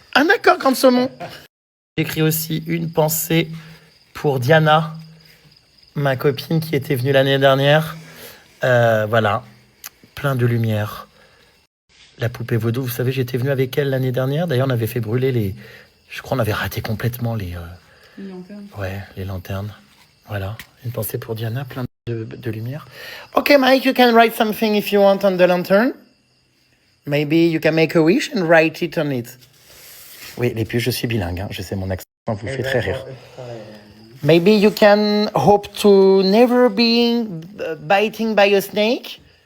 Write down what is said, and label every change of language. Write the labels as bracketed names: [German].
[French] Ah d'accord, quand saumon. J'écris aussi une pensée pour Diana, ma copine qui était venue l'année dernière. Voilà, plein de lumière. La poupée vaudou, vous savez, j'étais venu avec elle l'année dernière. D'ailleurs, on avait fait brûler les... Je crois qu'on avait raté complètement les... Les lanternes. Ouais, les lanternes. Voilà, une pensée pour Diana, plein de lumière. [English] Ok, Mike, you can write something if you want on the lantern. Maybe you can make a wish and write it on it. [French] Oui, les puces, je suis bilingue. Hein. Je sais, mon accent vous fait très rire. [English] Maybe you can hope to never be biting by a snake.